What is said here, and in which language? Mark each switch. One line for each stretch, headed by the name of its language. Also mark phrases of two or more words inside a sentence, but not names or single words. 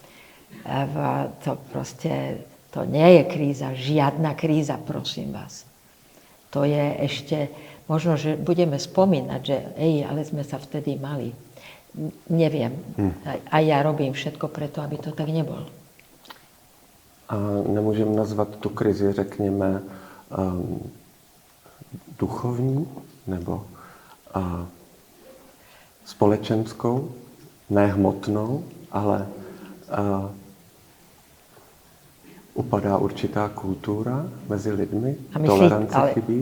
Slovak: To nie je kríza, žiadna kríza, prosím vás. To je ešte, možno, že budeme spomínať, že ale sme sa vtedy mali. Neviem. A ja robím všetko preto, aby to tak nebolo.
Czech: A nemůžeme nazvat tu krizi, řekněme, duchovní nebo společenskou, ne hmotnou, ale upadá určitá kultura mezi lidmi, tolerance chybí?